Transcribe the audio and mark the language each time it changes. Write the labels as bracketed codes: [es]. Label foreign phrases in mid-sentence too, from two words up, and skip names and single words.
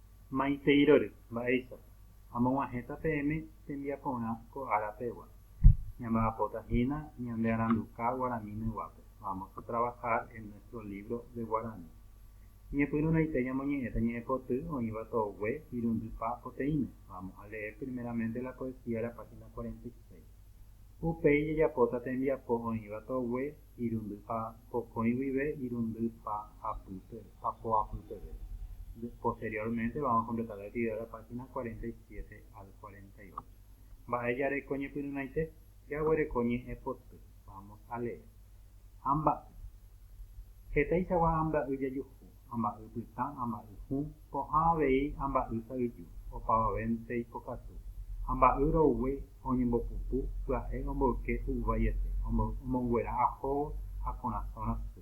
[gn] Maiteirory, mba'éicha. Amog̃uahẽta peẽme tembiaporã ko árapegua. Ñamba'apótahína ñande aranduka Guarani-myguápe. [es] Vamos a trabajar en nuestro libro de Guarani. [gn] Ñepyrũnaite ñamoñe'ẽta ñe'ẽpoty oĩva togue irundypa poteĩme. [es] Vamos a leer primeramente la poesía de la página 46. [gn] Upéi jajapóta tembiapo oĩva togue irundypa pokõi guive irundypa papoapýpe. [es] Posteriormente vamos a completar la actividad de la página 47 al 48. [gn] Mba'e jareko ñepyrũnaite, jaguereko ñe'ẽpoty. [es] Vamos a leer. [gn] Amba'y. Hetaichagua amba'y jajuhu. Amba'y pytã, amba'y hũ, pohã avei amba'y sa'yju, opavavénte ikokatu. Amba'y rogue oñembopupu, pya'e omboyke hu'uvaiete, omonguera ahóvo ha korasõ rasy.